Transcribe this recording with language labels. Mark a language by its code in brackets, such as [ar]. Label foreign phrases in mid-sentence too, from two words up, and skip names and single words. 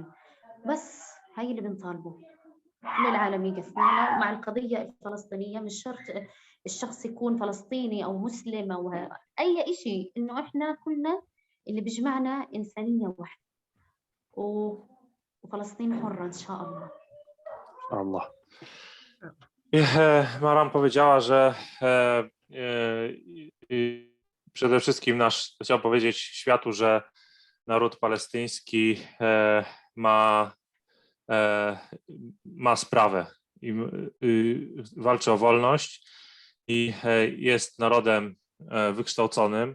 [ar] بس هاي اللي بنطالبه، كل العالم يقف معنا ومع القضية الفلسطينية. مش شرط الشخص يكون فلسطيني أو مسلم أو أي إشي، إنه إحنا كلنا اللي بيجمعنا إنسانية واحدة، وفلسطين حرة إن شاء الله. Allah. [pl] Maram powiedziała, że przede wszystkim chciał powiedzieć światu, że naród palestyński ma sprawę i walczy o wolność i jest narodem wykształconym.